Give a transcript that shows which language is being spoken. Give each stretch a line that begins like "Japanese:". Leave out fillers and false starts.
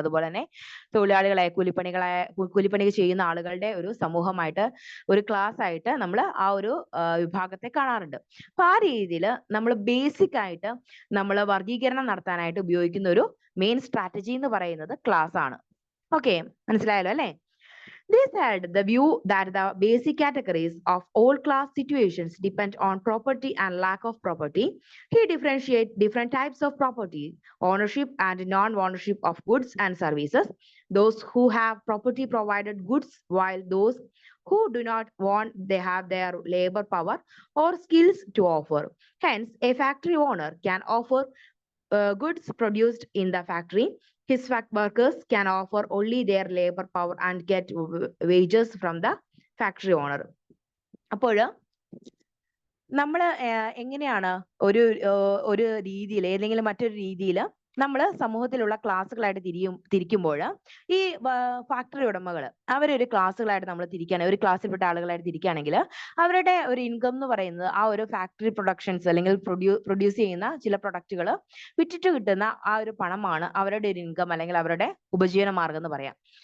Malayalam: അതുപോലെ തന്നെ തൊഴിലാളികളെ കൂലിപ്പണി ചെയ്യുന്ന ആളുകളുടെ ഒരു സമൂഹമായിട്ട് ഒരു ക്ലാസ് ആയിട്ട് നമ്മൾ ആ ഒരു വിഭാഗത്തെ കാണാറുണ്ട്. അപ്പൊ ആ രീതിയിൽ നമ്മൾ ബേസിക് ആയിട്ട് നമ്മൾ വർഗീകരണം നടത്താനായിട്ട് ഉപയോഗിക്കുന്ന ഒരു മെയിൻ സ്ട്രാറ്റജി എന്ന് പറയുന്നത് ക്ലാസ് ആണ്. ഓക്കെ, മനസ്സിലായല്ലോ അല്ലെ.
English: This had the view that the basic categories of all class situations depend on property and lack of property. He differentiates different types of property, ownership and non-ownership of goods and services. Those who have property provided goods, while those who do not want, they have their labor power or skills to offer. Hence, a factory owner can offer goods produced in the factory. His workers can offer only their labor power and get wages from the factory owner.
Malayalam: അപ്പോൾ നമ്മൾ എങ്ങനെയാണ് ഒരു രീതിയിൽ ഏതെങ്കിലും മറ്റൊരു രീതിയിൽ നമ്മൾ സമൂഹത്തിലുള്ള ക്ലാസ്സുകളായിട്ട് തിരിക്കുമ്പോൾ ഈ ഫാക്ടറി ഉടമകൾ അവരൊരു ക്ലാസ്സുകളായിട്ട് നമ്മൾ തിരിക്കുകയാണെങ്കിൽ, ഒരു ക്ലാസ്സിൽപ്പെട്ട ആളുകളായിട്ട് തിരിക്കുകയാണെങ്കിൽ അവരുടെ ഒരു ഇൻകം എന്ന് പറയുന്നത് ആ ഒരു ഫാക്ടറി പ്രൊഡക്ഷൻസ് അല്ലെങ്കിൽ പ്രൊഡ്യൂസ് ചെയ്യുന്ന ചില പ്രൊഡക്റ്റുകൾ വിറ്റിട്ട് കിട്ടുന്ന ആ ഒരു പണമാണ് അവരുടെ ഒരു ഇൻകം അല്ലെങ്കിൽ അവരുടെ ഉപജീവന മാർഗം എന്ന് പറയാം.